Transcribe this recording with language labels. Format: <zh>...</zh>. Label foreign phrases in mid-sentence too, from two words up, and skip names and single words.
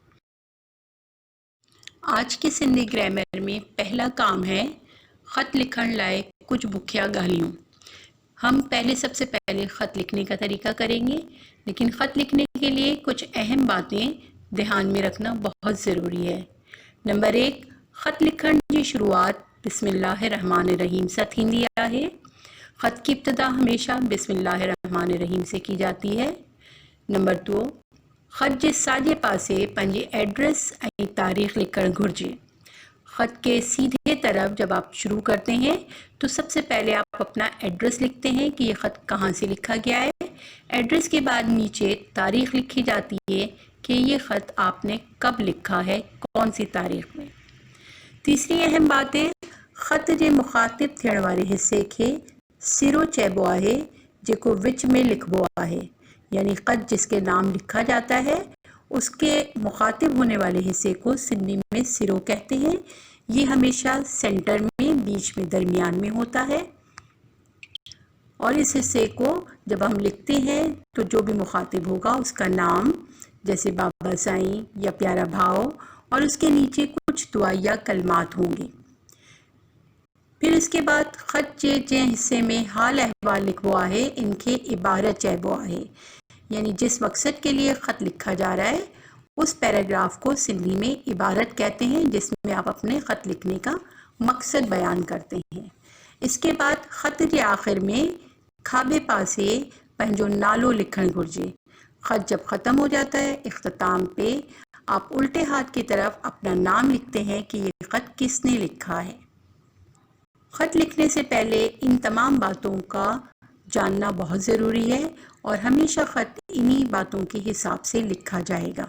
<ur>آج کے سندھی گرامر میں پہلا کام ہے</ur> <sd>ख़त लिखण लाए कुछ बुखिया गालियों।</sd> <ur>ہم سب سے پہلے خط لکھنے کا طریقہ کریں گے، لیکن خط لکھنے کے لیے کچھ اہم باتیں دھیان میں رکھنا بہت ضروری ہے.</ur> <sd>नंबर 1, ख़त लिखण की शुरुआत बिस्मिल्लाहिर्रहमानिर्रहीम से थींदी आहे।</sd> <ur>خط کی ابتدا ہمیشہ بسم اللہ الرحمن الرحیم سے کی جاتی ہے. نمبر 2,</ur> <sd>ख़त जे साॼे पासे पंहिंजे एड्रेस ऐं तारीख़ लिखण घुरिजे।</sd> <ur>خط کے سیدھے طرف جب آپ شروع کرتے ہیں تو سب سے پہلے آپ اپنا ایڈریس لکھتے ہیں کہ یہ خط کہاں سے لکھا گیا ہے. ایڈریس کے بعد نیچے تاریخ لکھی جاتی ہے کہ یہ خط آپ نے کب لکھا ہے، کون سی تاریخ میں. تیسری اہم بات ہے,</ur> <sd>ख़त जे मुखातिब थियण वारे हिस्से खे सिरो चइबो आहे, जेको विच में लिखबो आहे।</sd> <ur>یعنی خط جس کے نام لکھا جاتا ہے اس کے مخاطب ہونے والے حصے کو سندھی میں سرو کہتے ہیں. یہ ہمیشہ سینٹر میں، بیچ میں، درمیان میں ہوتا ہے اور اس حصے کو جب ہم لکھتے ہیں تو جو بھی مخاطب ہوگا اس کا نام، جیسے بابا سائیں یا پیارا بھاؤ، اور اس کے نیچے کچھ دعا یا کلمات ہوں گے. پھر اس کے بعد</ur> <sd>ख़त जे हिस्से में हाल अहवाल लिखबो आहे, इनके इबारत चइबो आहे।</sd> <ur>یعنی جس مقصد کے لیے خط لکھا جا رہا ہے اس پیراگراف کو سندھی میں عبارت کہتے ہیں، جس میں آپ اپنے خط لکھنے کا مقصد بیان کرتے ہیں. اس کے بعد خط کے آخر میں</ur> <sd>खाबे पासे पंहिंजो नालो लिखण घुरिजे।</sd> <ur>خط جب ختم ہو جاتا ہے، اختتام پے آپ الٹے ہاتھ کی طرف اپنا نام لکھتے ہیں کہ یہ خط کس نے لکھا ہے. خط لکھنے سے پہلے ان تمام باتوں کا جاننا بہت ضروری ہے اور ہمیشہ خط انہی باتوں کے حساب سے لکھا جائے گا.</ur>